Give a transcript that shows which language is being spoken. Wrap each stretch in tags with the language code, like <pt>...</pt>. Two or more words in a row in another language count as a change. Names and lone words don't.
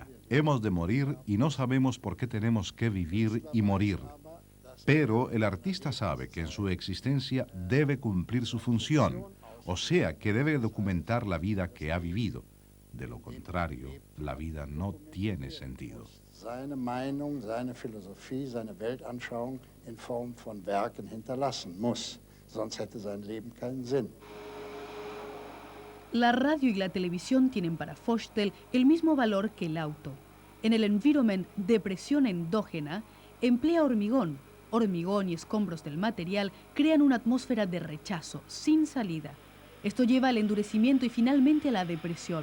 <es>Hemos de morir y no sabemos por qué tenemos que vivir y morir. Pero el artista sabe que en su existencia debe cumplir su función, o sea, que debe documentar la vida que ha vivido. De lo contrario, la vida no tiene sentido.</es> <de>Seine Meinung, seine Philosophie, seine Weltanschauung in Form von Werken hinterlassen muss. Sonst hätte sein Leben keinen Sinn.</de> <es>La radio y la televisión tienen para Forstell el mismo valor que el auto. En el environment de presión endógena, emplea hormigón y escombros del material crean una atmósfera de rechazo, sin salida. Esto lleva al endurecimiento y finalmente a la depresión.</es>